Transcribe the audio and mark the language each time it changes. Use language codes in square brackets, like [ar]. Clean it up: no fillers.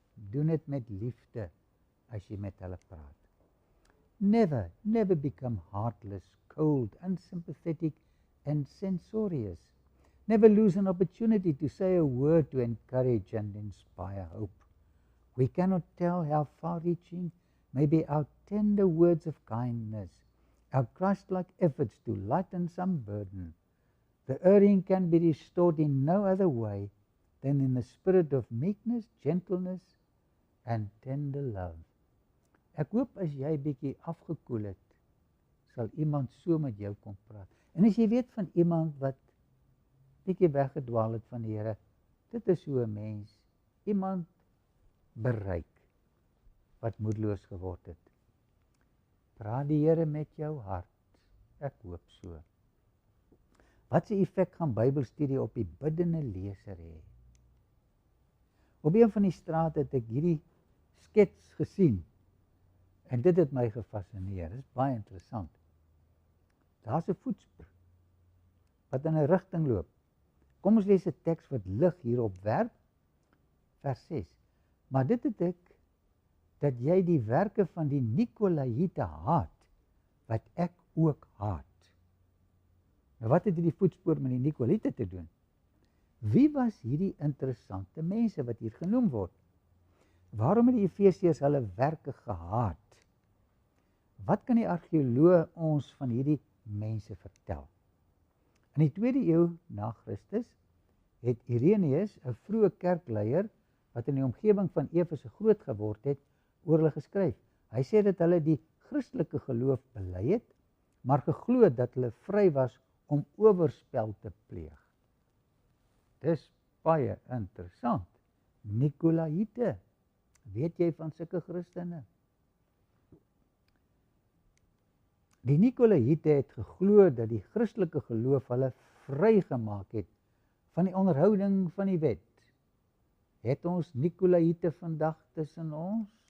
[af] Doen dit met liefde as jy met hulle praat. [en] Never become heartless, cold, unsympathetic and censorious. Never lose an opportunity to say a word to encourage and inspire hope. We cannot tell how far-reaching may be our tender words of kindness, our Christ-like efforts to lighten some burden. The erring can be restored in no other way than in the spirit of meekness, gentleness and tender love. [af] Ek hoop as jy bietjie afgekoel het, sal iemand so met jou kom praat. En as jy weet van iemand wat bietjie weggedwaal het van die Here, dit is so 'n mens, iemand bereik wat moedeloos geword het. Praat die Here met jou hart. Ek hoop so. Wat se effek gaan Bybelstudie op die biddende leser hê? Op een van die strate het ek hierdie skets gesien. En dit het my gefascineer. Dit is baie interessant. Daar's 'n voetspoor wat in 'n rigting loop. Kom ons lees 'n teks wat lig hierop werp. Vers 6. Maar dit het ek dat jy die werke van die Nikolaïte haat, wat ek ook haat. Nou wat het hierdie voetspoor met die Nikolaïte te doen? Wie was hierdie interessante mense wat hier genoem word? Waarom het die Efesiërs hulle werke gehaat? Wat kan die argeoloog ons van hierdie mense vertel? In die 2de eeu na Christus het Irenaeus, 'n vroeë kerkleier wat in die omgewing van Efese groot geword het, oor hulle geskryf. Hy sê dat hulle die Christelike geloof bely het, maar geglo dat hulle vry was om oorspel te pleeg. Dis baie interessant. Nikolaïte. Weet jy van sulke Christene? Die Nikolaïte het geglo dat die Christelike geloof hulle vrygemaak het van die onderhouding van die wet. Het ons Nikolaïte vandag tussen ons?